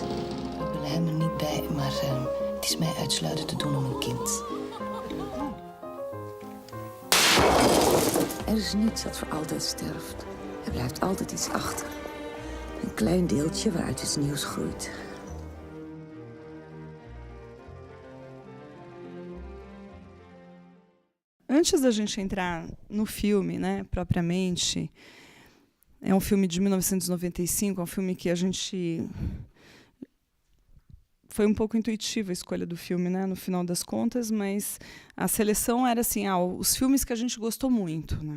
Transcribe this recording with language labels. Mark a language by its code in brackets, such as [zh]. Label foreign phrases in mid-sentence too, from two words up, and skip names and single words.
[nl] We willen hem er niet bij, maar het is mij uitsluitend te doen om een kind. Er is niets dat voor altijd sterft. Er blijft altijd iets achter. Een klein deeltje waaruit iets nieuws groeit. [pt] Antes da gente entrar no filme, né, propriamente, é um filme de 1995, é um filme que a gente... Foi um pouco intuitiva a escolha do filme, né, no final das contas, mas a seleção era assim, os filmes que a gente gostou muito, né?